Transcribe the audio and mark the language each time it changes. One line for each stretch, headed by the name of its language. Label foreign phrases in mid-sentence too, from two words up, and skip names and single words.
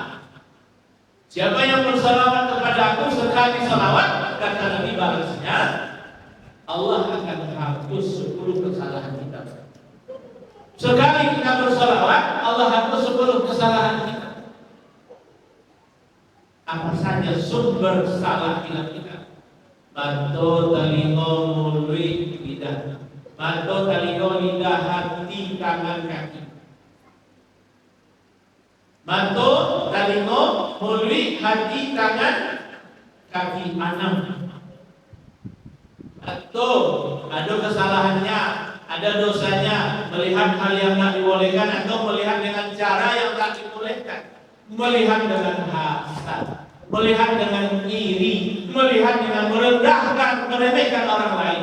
Indonesian: Siapa yang bersolawat kepada aku sekali solawat, kata Nabi, balasnya Allah akan hapus 10 kesalahan kita. Sekali kita bersolawat, Allah hapus 10 kesalahan kita. Apa saja sumber salah kita?
Minangkabau: Mato, talingo, mulut, lidah. Mato, talingo, lidah, hati, tangan, kaki. Mato, talingo, mulut, hati, tangan, kaki. 6. Mato,
Indonesian: ada kesalahannya, ada dosanya, melihat hal yang tak dibolehkan atau melihat dengan cara yang tak dibolehkan, melihat dengan hasad, melihat dengan iri, melihat dengan merendahkan, meremehkan orang lain.